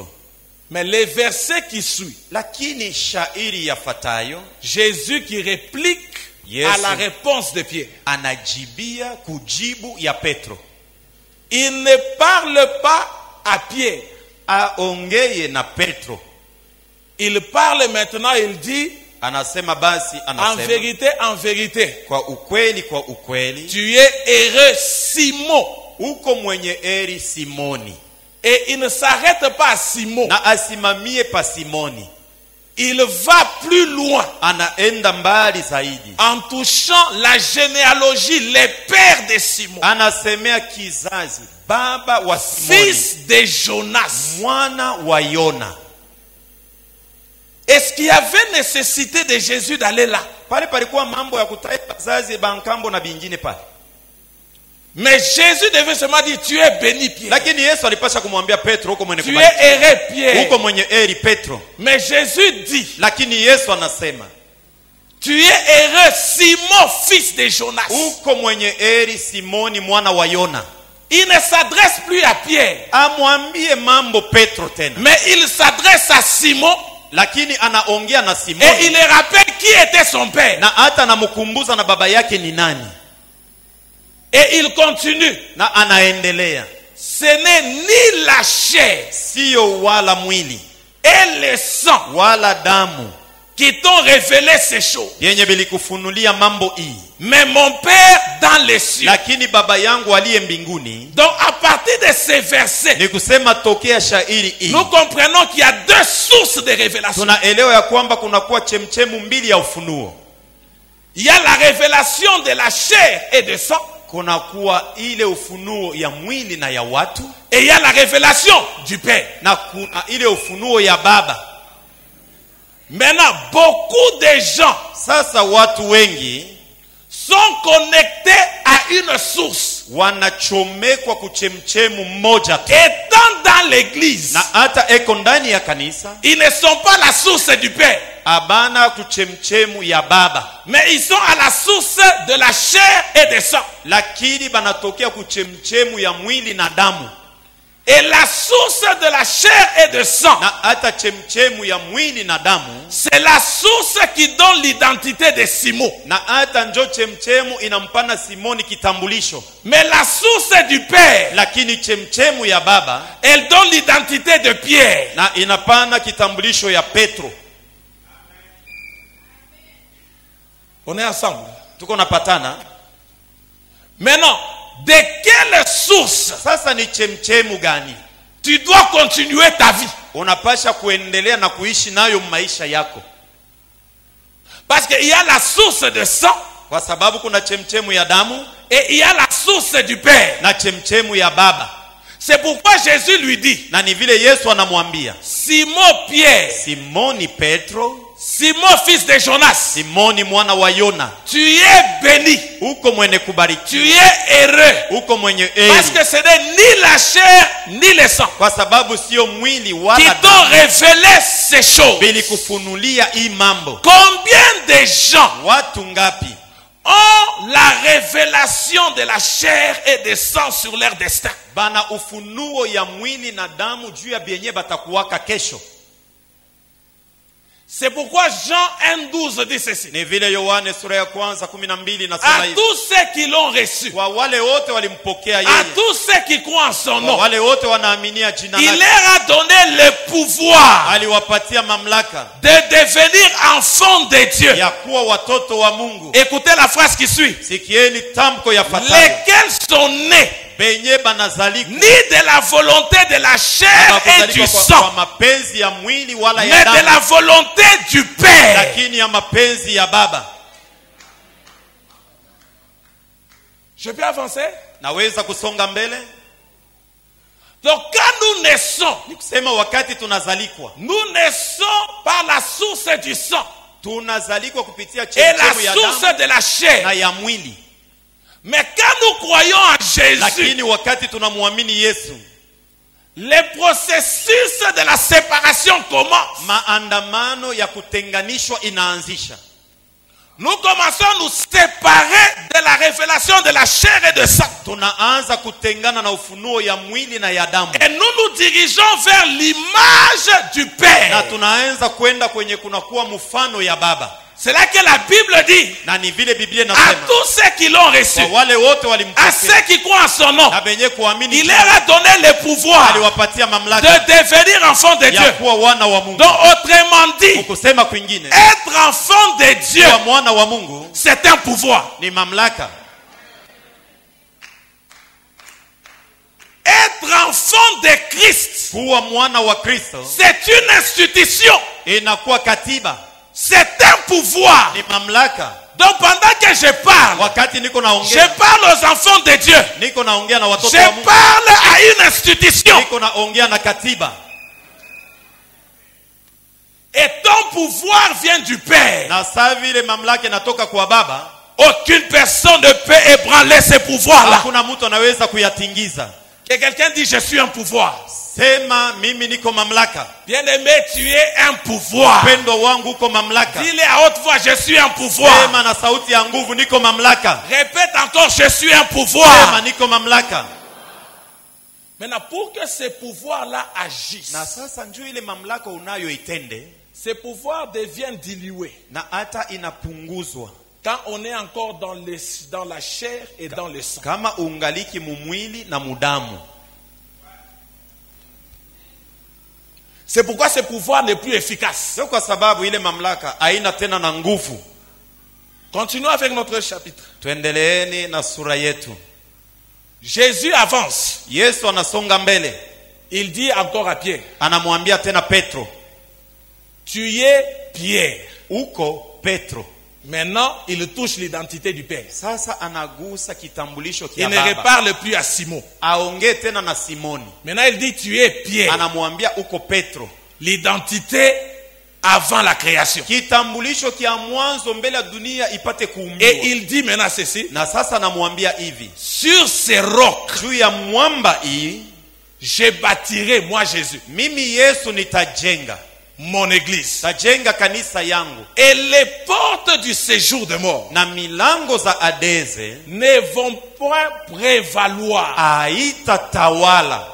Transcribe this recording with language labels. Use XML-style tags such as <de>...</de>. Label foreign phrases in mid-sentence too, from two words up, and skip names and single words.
<fr>Mais les versets qui suivent,</fr> <sw>Lakini shairi yafuatayo.</sw> <fr>Jésus qui réplique</fr> <sw>Yesu</sw> <fr>à la réponse de Pierre.</fr> <sw>Anajibia kujibu ya Petro.</sw> <fr>Il ne parle pas à Pierre.</fr> <sw>Aongeye na Petro.</sw> <fr>Il parle maintenant, il dit,</fr> <sw>Anasema basi</sw> <fr>en vérité,</fr> <sw>kwa ukweli</sw> <fr>tu es heureux Simon.</fr> <sw>uko mwenye eri Simoni.</sw> <fr>Et il ne s'arrête pas à Simon.</fr> <sw>Na asimamie pa Simoni.</sw> <fr>Il va plus loin</fr> <sw>Anaenda mbali zaidi.</sw> <fr>en touchant la généalogie, les pères de Simon,</fr> <sw>Anasemea kizazi baba wa Simoni,</sw> <fr>fils de Jonas.</fr> <sw>mwana wa Yona.</sw> <fr>Est-ce qu'il y avait nécessité de Jésus d'aller là?</fr> <sw>Pale palikuwa mambo ya kutaja bazazi bankambo na bingine pale.</sw> <fr>Mais Jésus devait seulement dire, tu es béni Pierre.</fr> <sw>Lakini Yesu alipasha kumwambia Petro uko mwenye</sw> <fr>Tu es</fr> <sw>kubariki.</sw> <fr>heureux Pierre.</fr> <sw>Uko mwenye eri Petro.</sw> <fr>Mais Jésus dit,</fr> <sw>Lakini Yesu anasema</sw> <fr>tu es heureux Simon, fils de Jonas.</fr> <sw>uko mwenye eri Simoni mwana wa Yona.</sw> <fr>Il ne s'adresse plus à Pierre,</fr> <sw>Amwambie mambo Petro tena.</sw> <fr>mais il s'adresse à Simon</fr> <sw>Lakini anaongea na</sw> <fr>et</fr> <sw>Simoni.</sw> <fr>il le rappelle qui était son père.</fr> <sw>Na hata anamkumbuza na baba yake ni nani.</sw> <fr>Et il continue.</fr> <sw>Na anaendelea.</sw> <fr>Ce n'est ni la chair</fr> <sw>Sio wala mwili</sw> <fr>et le sang</fr> <sw>wala damu</sw> <fr>qui t'ont révélé ces choses,</fr> <sw>yenye bilikufunulia mambo hii,</sw> <fr>mais mon Père dans les cieux.</fr> <sw>lakini baba yangu aliye mbinguni.</sw> <fr>Donc à partir de ces versets,</fr> <sw>Ni kusema tokea shairi hii</sw> <fr>nous comprenons qu'il y a deux sources de révélation.</fr> <sw>tunaelewa ya kwamba kunakuwa chemchemu mbili ya ufunuo.</sw> <fr>Il y a la révélation de la chair et de sang,</fr> <sw>Kunakuwa ile ufunuo ya mwili na ya watu,</sw> <fr>et il y a la révélation du Père.</fr> <sw>na kuna ile ufunuo ya baba.</sw> <fr>Maintenant, beaucoup de gens</fr> <sw>Sasa watu wengi</sw> <fr>sont connectés à une source.</fr> <sw>wanachomekwa kuchemchemu mmoja tu,</sw> <fr>Étant dans l'église,</fr> <sw>na hata eko ndani ya kanisa</sw> <fr>ils ne sont pas la source du Père,</fr> <sw>abana kuchemchemu ya baba,</sw> <fr>mais ils sont à la source de la chair et du sang.</fr> <sw>lakini banatokea kuchemchemu ya mwili na damu.</sw> <fr>Et la source de la chair et de sang,</fr> <sw>Na hata chemchemu ya mwili na damu,</sw> <fr>c'est la source qui donne l'identité de Simon.</fr> <sw>na hata njo chemchemu inampana Simoni kitambulisho.</sw> <fr>Mais la source du Père,</fr> <sw>Lakini chemchemu ya baba</sw> <fr>elle donne l'identité de Pierre.</fr> <sw>na inapana kitambulisho ya Petro.</sw> <fr>On est ensemble.</fr> <sw>Tuko napatana.</sw> <fr>Maintenant, de quelle source</fr> <sw>Sasa ni chemchemu gani</sw> <fr>tu dois continuer ta vie?</fr> <sw>unapasha kuendelea na kuishi nayo maisha yako?</sw> <fr>Parce qu'il y a la source de sang</fr> <sw>Kwa sababu kuna chemchemu ya damu</sw> <fr>et il y a la source du Père.</fr> <sw>na chemchemu ya baba.</sw> <fr>C'est pourquoi Jésus lui dit,</fr> <sw>Na ni vile Yesu anamwambia</sw> <fr>Simon Pierre,</fr> <sw>Simoni Petro,</sw> <fr>Simon fils de Jonas,</fr> <sw>Simoni mwana wa Yona,</sw> <fr>tu es béni,</fr> <sw>uko mwenye</sw> <fr>tu</fr> <sw>kubarikiwa,</sw> <fr>es heureux.</fr> <sw>uko mwenye</sw> <fr>Parce</fr> <sw>heri,</sw> <fr>que ce n'est ni la chair ni le sang</fr> <sw>kwa sababu sio mwili</sw> <fr>qui</fr> <sw>wala</sw> <fr>t'ont</fr> <sw>damu</sw> <fr>révélé ces choses.</fr> <sw>bilikufunulia hii mambo.</sw> <fr>Combien de gens</fr> <sw>Watu ngapi</sw> <fr>ont la révélation de la chair et de sang sur leur destin?</fr> <sw>bana ufunuo ya mwili na damu juu ya bienye batakuwaka kesho?</sw> <fr>C'est pourquoi Jean 1,12 dit ceci.</fr> <sw>Ni vile Yohane sura ya kwanza 12</sw> <fr>À</fr> <sw>nasema hivi,</sw> <fr>tous ceux qui l'ont reçu,</fr> <sw>kwa wale wote walimpokea</sw> <fr>à</fr> <sw>yeye,</sw> <fr>tous ceux qui croient en son</fr> <sw>kwa</sw> <fr>nom,</fr> <sw>wale wote wanaaminia jina</sw> <fr>il</fr> <sw>lake,</sw> <fr>leur a donné le pouvoir</fr> <sw>aliwapatia mamlaka</sw> <fr>de devenir enfants de Dieu.</fr> <sw>ya kuwa watoto wa Mungu.</sw> <fr>Écoutez la phrase qui suit.</fr> <sw>Sikieni tamko yafuatayo,</sw> <fr>Lesquels sont nés</fr> <sw>benye banazalikwa</sw> <fr>ni de la volonté de la chair et du</fr> <sw>kwa</sw> <fr>sang,</fr> <sw>mapenzi ya mwili wala</sw> <fr>mais</fr> <sw>ya</sw> <fr>de la</fr> <sw>damu,</sw> <fr>volonté du Père.</fr> <sw>lakini ya mapenzi ya Baba.</sw> <fr>Je peux avancer?</fr> <sw>Naweza kusonga mbele?</sw> <fr>Donc quand nous naissons,</fr> <sw>Ni kusema wakati tunazalikwa,</sw> <fr>nous naissons par la source du sang</fr> <sw>tunazalikwa kupitia</sw> <fr>et</fr> <sw>chemchemu ya</sw> <fr>la source</fr> <sw>damu</sw> <fr>de la</fr> <sw>na</sw> <fr>chair.</fr> <sw>ya mwili.</sw> <fr>Mais quand nous croyons en Jésus,</fr> <sw>Lakini wakati tunamwamini Yesu,</sw> <fr>le processus de la séparation commence.</fr> <sw>maandamano ya kutenganishwa inaanzisha.</sw> <fr>Nous commençons à nous séparer de la révélation de la chair et de sang.</fr> <sw>Tunaanza kutengana na ufunuo ya mwili na ya damu,</sw> <fr>Et nous nous dirigeons vers l'image du</fr> <sw>na</sw> <fr>Père.</fr> <sw>tunaanza kwenda kwenye kunakuwa mfano ya Baba.</sw> <fr>C'est là que la Bible dit,</fr> <sw>Na ni vile Biblia</sw> <fr>à</fr> <sw>inasema,</sw> <fr>tous ceux qui l'ont reçu,</fr> <sw>kwa wale wote</sw> <fr>à</fr> <sw>walimpokea</sw> <fr>ceux qui croient en son nom,</fr> <sw>na benye kuamini</sw> <fr>il</fr> <sw>jina</sw> <fr>leur a donné le pouvoir</fr> <sw>aliwapatia</sw> <fr>de</fr> <sw>mamlaka</sw> <fr>devenir enfants de</fr> <sw>ya</sw> <fr>Dieu.</fr> <sw>kuwa wana wa Mungu.</sw> <fr>Donc autrement dit,</fr> <sw>Kusema kwingine,</sw> <fr>être enfant de Dieu,</fr> <sw>kuwa mwana wa Mungu</sw> <fr>c'est un pouvoir.</fr> <sw>ni mamlaka.</sw> <fr>Être enfant de Christ,</fr> <sw>Kuwa mwana wa Kristo</sw> <fr>c'est une institution,</fr> <sw>inakuwa katiba,</sw> <fr>c'est un pouvoir.</fr> <sw>ni mamlaka.</sw> <fr>Donc pendant que je parle,</fr> <sw>Wakati niko</sw> <fr>je</fr> <sw>naongea,</sw> <fr>parle aux enfants de Dieu.</fr> <sw>niko naongea na watoto</sw> <fr>Je</fr> <sw>wa Mungu,</sw> <fr>parle à une institution.</fr> <sw>niko naongea na katiba.</sw> <fr>Et ton pouvoir vient du Père.</fr> <sw>Na saa vile mamlaka inatoka kwa Baba,</sw> <fr>Aucune personne ne peut ébranler ce pouvoir-là.</fr> <sw>hakuna mtu anaweza kuyatingiza.</sw> <fr>Que quelqu'un dit, je suis un pouvoir.</fr> <sw>Sema mimi niko mamlaka.</sw> <fr>Bien-aimé, tu es un pouvoir.</fr> <sw>Upendo wangu uko mamlaka.</sw> <fr>Dis-le à haute voix, je suis un pouvoir.</fr> <sw>Sema na sauti ya nguvu, niko mamlaka.</sw> <fr>Répète encore, je suis un</fr> <sw>Sema</sw> <fr>pouvoir.</fr> <sw>niko mamlaka.</sw> <fr>Maintenant, pour que ce pouvoir-là agisse,</fr> <sw>Na sasa njoo ile mamlaka unayo itende,</sw> <fr>ce pouvoir devient dilué</fr> <sw>na hata inapunguzwa</sw> <fr>quand on est encore dans la chair et dans le sang.</fr> <sw>kama ungaliki mumwili na mudamu.</sw> <fr>C'est pourquoi ce pouvoir n'est plus efficace.</fr> <sw>Sio kwa sababu ile mamlaka haina tena na nguvu.</sw> <fr>Continuons avec notre chapitre.</fr> <sw>Tuendeleeni na sura yetu.</sw> <fr>Jésus avance.</fr> <sw>Yesu anasonga mbele,</sw> <fr>Il dit encore à Pierre,</fr> <sw>anamwambia tena Petro,</sw> <fr>tu es Pierre.</fr> <sw>uko Petro.</sw> <fr>Maintenant, il touche l'identité du Père.</fr> <sw>Sasa anagusa kitambulisho</sw> <fr>Il</fr> <sw>kia</sw> <fr>ne</fr> <sw>Baba.</sw> <fr>reparle plus à Simon.</fr> <sw>Aongee tena na Simoni,</sw> <fr>Maintenant, il dit, tu es Pierre.</fr> <sw>anamwambia uko Petro.</sw> <fr>L'identité avant la création.</fr> <sw>Kitambulisho kia mwanzo mbele ya dunia ipate kuumbiwa.</sw> <fr>Et il dit maintenant ceci,</fr> <sw>Na sasa anamwambia hivi,</sw> <fr>sur ces rocs,</fr> <sw>juu ya mwamba hii</sw> <fr>je bâtirai, moi Jésus,</fr> <sw>mimi Yesu nitajenga,</sw> <fr>mon église.</fr> <sw>tajenga kanisa yangu,</sw> <fr>Et les portes du séjour de mort</fr> <sw>na milango za Adeze</sw> <fr>ne vont point prévaloir.</fr> <sw>haitatawala.</sw>